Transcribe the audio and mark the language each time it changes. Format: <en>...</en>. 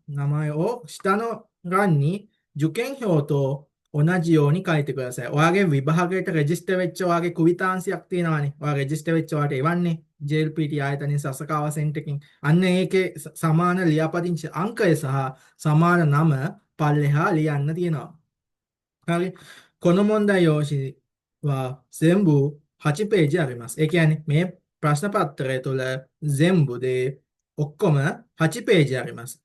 <ja>名前を下の欄に受験票と同じように書いてください.</ja> <si>ඔයාගේ විභාගයට රෙජිස්ටර් වෙච්ච ඔයාගේ කුවිතාංශයක් තියෙනවානේ. ඔයා රෙජිස්ටර් වෙච්ච ඔයාට එවන්නේ JLPT ආයතනයේ සසකාව සෙන්ටර් එකකින්. අන්න ඒකේ සමාන ලියාපදිංචි අංකය සහ සමාන නම පල්ලෙහා ලියන්න තියෙනවා. හරි.</si> <ja>この問題用紙は全部8ページあります.</ja> <si>ඒ කියන්නේ මේ ප්‍රශ්න පත්‍රය තුළ 全部でඔක්කොම 8 පේජ්</si> <ja>あります.</ja>